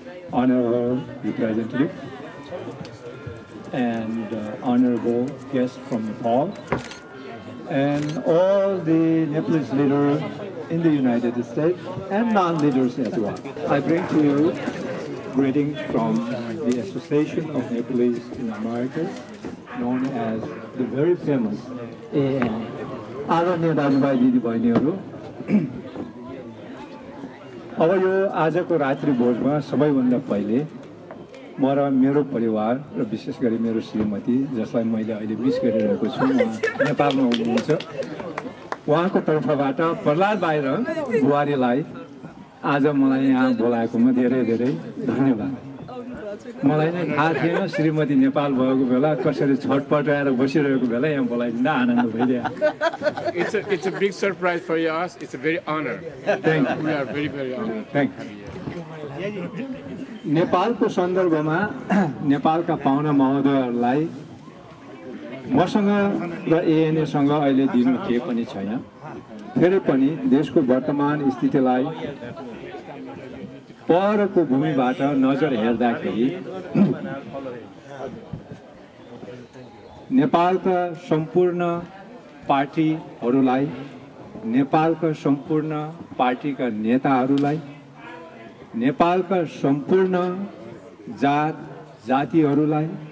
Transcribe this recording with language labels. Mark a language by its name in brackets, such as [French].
[English] Honorable representative and honorable guests from Nepal and all the Nepalese leaders in the United States and non-leaders as well. I bring to you greetings from the Association of Nepalese in America, known as the very famous ANA. [Nepali] आदरणीय दाजुभाइ दिदीबहिनीहरू, अब यो आजको रात्रि भोजमा सबैभन्दा पहिले म र मेरो परिवार र विशेष गरी मेरो श्रीमती, जसलाई मैले अहिले मिस गरिरहेको छु, नेपालमा हुनुहुन्छ, उहाँको तर्फबाट प्रहलाद भाइ र बुहारीलाई आज मलाई यहाँ बोलाएकोमा धेरै धेरै धन्यवाद। मलाई नै थाहा थिएन श्रीमती नेपाल भएको बेला कसरी छटपटाएर बसिरहेको बेला यहाँ बोलाइदिँदा आनन्द भइरहेको। [English] It's a big surprise for us. It's a very honor. Thank you. We are very, very honored. Thank you. [Nepali] नेपालको सन्दर्भमा नेपालका पाहुना महोदयहरूलाई मसँग र एएनएसँग अहिले दिनु केही पनि छैन। फेरि पनि देशको वर्तमान स्थितिलाई परको भूमिबाट नजर हेर्दाखेरि नेपालका सम्पूर्ण पार्टीहरूलाई, नेपालका सम्पूर्ण पार्टीका नेताहरूलाई, नेपालका सम्पूर्ण जात जातिहरूलाई